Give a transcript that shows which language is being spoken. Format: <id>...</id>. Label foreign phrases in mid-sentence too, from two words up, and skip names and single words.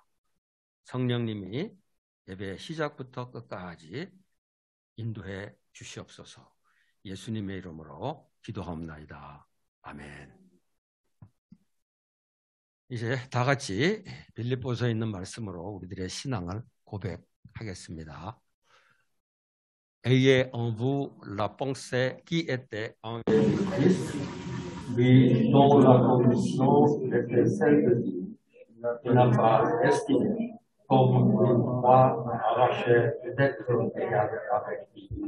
<ko>성령님이 예배 시작부터 끝까지 인도해 주시옵소서. 예수님의 이름으로 기도하옵나이다. 아멘. 이제 다 같이 빌립보서에 있는 말씀으로 우리들의 신앙을 고백하겠습니다.</ko> <fr>Ayez en vous la pensée qui était en Christ, lui dont la condition était celle de Dieu, qui n'a pas estimé comme une proie arrachée d'être égal avec lui.</fr>